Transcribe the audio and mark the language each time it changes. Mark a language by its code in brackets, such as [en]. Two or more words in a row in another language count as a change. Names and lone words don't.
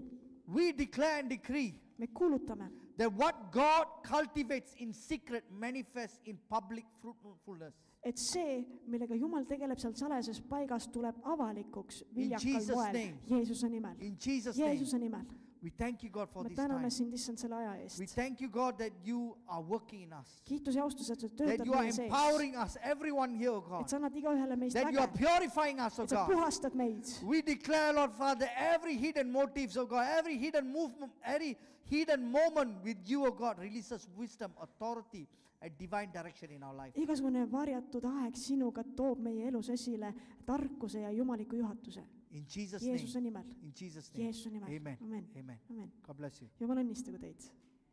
[en] We declare and decree [et] Me kuulutame, [en] that what God cultivates in secret manifests in public fruitfulness. [et] et see, millega Jumal tegeleb seal salajases paigas, tuleb avalikuks viljakal [en] Jesus' [et] moel [en] name. [et] Jeesuse nimel. [en] In Jesus' name, [et] Jeesuse nimel. [en] we thank you, God, for [et] Me [en] this time. [et] täname sind, issand, selle aja [en] We [et] eest. [en] thank you, God, that you are working in us, [et] Kiitus ja austus, et sa [en] that [et] töötad [en] you are [et] meie sees. [en] empowering us, everyone here, O [et] Et [en] God, [et] sa annad igaühele meist [en] that you are [et] väge. [en] purifying us, O [et] Et sa [en] God. [et] puhastad meid. [en] We declare, Lord Father, every hidden motives, O God, every hidden movement, every hidden moment with you, O God, releases wisdom, authority, and divine direction in our life. [et] Igasugune varjatud aeg sinuga toob meie elus esile tarkuse ja jumaliku juhatuse. [en] In Jesus' [et] Jeesuse [en] name. [et] nimel. [en] In Jesus' name. [et] Jeesuse nimel. [en] Amen. [et] Amen. [en] Amen. [et] Amen. [en] God bless you. [et] Jumal õnnistagu teid.